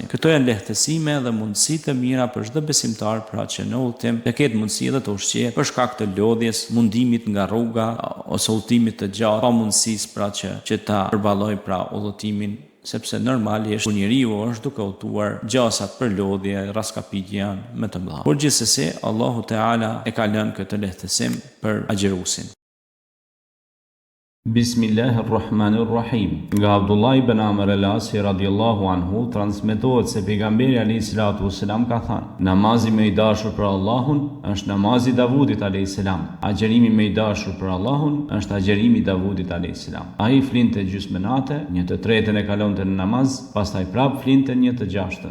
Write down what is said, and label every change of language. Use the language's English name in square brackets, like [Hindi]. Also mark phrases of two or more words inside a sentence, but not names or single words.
[Albanian] Këto janë lehtësime dhe mundësi të mira për çdo besimtar pra që në udhëtim të ketë mundësi dhe të ushqehet për shkak të lodhjes, mundimit nga rruga ose udhëtimit të gjatë, pa mundësisë pra që ta përballoj pra udhëtimin, sepse normalisht kur njeriu është duke udhëtuar, gjasat për lodhje, raskapitje janë më të mëdha. Por gjithsesi Allahu Teala e ka lënë këtë lehtësim për agjeruesin. [Arabic] Bismillahirrahmanirrahim. [Albanian] Nga Abdullah ibn Amr al-Asi [Arabic] رضي الله عنه [Albanian] transmetohet se pejgamberi [Arabic] عليه الصلاة والسلام [Albanian] ka thënë: "Namazi më i dashur për Allahun është namazi Davudit [Arabic] عليه السلام. [Albanian] Agjerimi më i dashur për Allahun është agjerimi Davudit [Arabic] عليه السلام. [Albanian] Ai flinte gjysmë nate, 1/3 e kalonte në namaz, pastaj prap flinte 1/6.